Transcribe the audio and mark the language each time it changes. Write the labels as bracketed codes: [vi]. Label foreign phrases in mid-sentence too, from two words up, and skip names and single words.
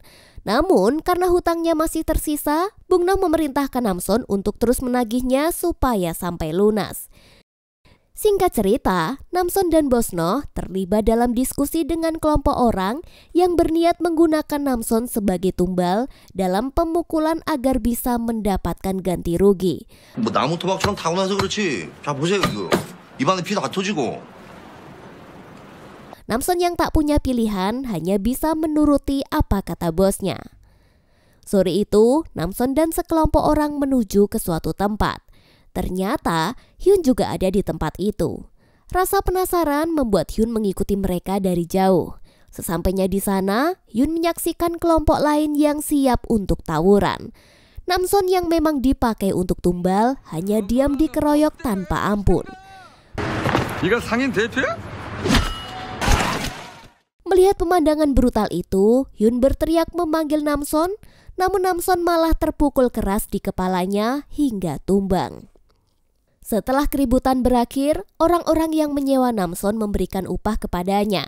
[id] Namun karena hutangnya masih tersisa, Bung Noh memerintahkan Namsoon untuk terus menagihnya supaya sampai lunas. Singkat cerita, Namsoon dan Bos Noh terlibat dalam diskusi dengan kelompok orang yang berniat menggunakan Namsoon sebagai tumbal dalam pemukulan agar bisa mendapatkan ganti rugi. [ko] 뭐 나무 토막처럼 타고 나서 그렇지. 자 보세요 이거. 입안에 피 다 터지고. [id] Namsoon yang tak punya pilihan hanya bisa menuruti apa kata bosnya. Sore itu, Namson dan sekelompok orang menuju ke suatu tempat. Ternyata, Hyun juga ada di tempat itu. Rasa penasaran membuat Hyun mengikuti mereka dari jauh. Sesampainya di sana, Hyun menyaksikan kelompok lain yang siap untuk tawuran. Namson yang memang dipakai untuk tumbal hanya diam dikeroyok tanpa ampun. [ko] 네가 상인 대표야? [id] Melihat pemandangan brutal itu, Hyun berteriak memanggil Namson, namun Namson malah terpukul keras di kepalanya hingga tumbang. Setelah keributan berakhir, orang-orang yang menyewa Namson memberikan upah kepadanya.